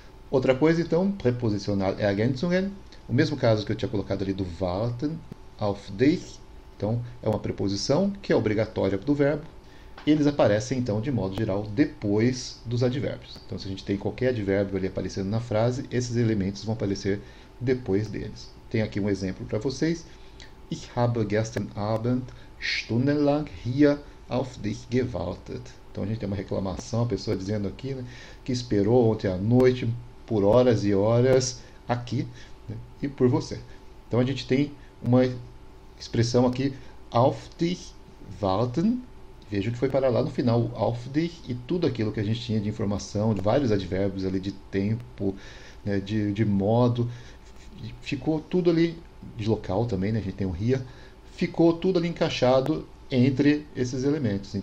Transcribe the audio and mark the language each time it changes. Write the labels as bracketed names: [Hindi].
[Portuguese] Outra coisa, então, preposicional Ergänzungen, o mesmo caso que eu tinha colocado ali do [German] warten auf dich, [Portuguese] então é uma preposição que é obrigatória do verbo, e eles aparecem, então, de modo geral, depois dos advérbios. Então, se a gente tem qualquer advérbio ali aparecendo na frase, esses elementos vão aparecer depois deles. Tem aqui um exemplo para vocês. [German] Ich habe gestern Abend stundenlang hier auf dich gewartet. [Portuguese] Então a gente tem uma reclamação, a pessoa dizendo aqui, né, que esperou ontem à noite por horas e horas aqui, né, e por você. Então a gente tem uma expressão aqui, [German] auf dich warten. [Portuguese] Veja que foi parar lá no final, [German] auf dich, [Portuguese] e tudo aquilo que a gente tinha de informação, de vários advérbios ali de tempo, né, de modo, ficou tudo ali, de local também, né, a gente tem o hier, ficou tudo ali encaixado entre esses elementos.